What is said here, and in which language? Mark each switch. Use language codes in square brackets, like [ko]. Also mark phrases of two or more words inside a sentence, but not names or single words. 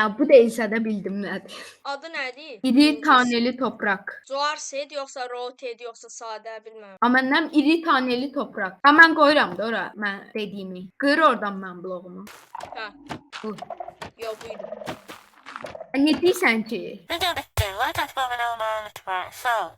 [az] Bu deyilsə də bildim nədir. Adı nədir? İri taneli torpaq. Zoar set yoxsa rotate yoxsa sadə bilmirəm. Amma mənim iri taneli torpaq. Ha mən qoyuram da ora mən dediyimi. Qır oradan mən bloğumu. Hə. Bu. Yox, buydu. Ne deyirsən ki? [tr] Video bitti. Like atmayı ve abone olmayı unutmayın. [az] Sağ ol.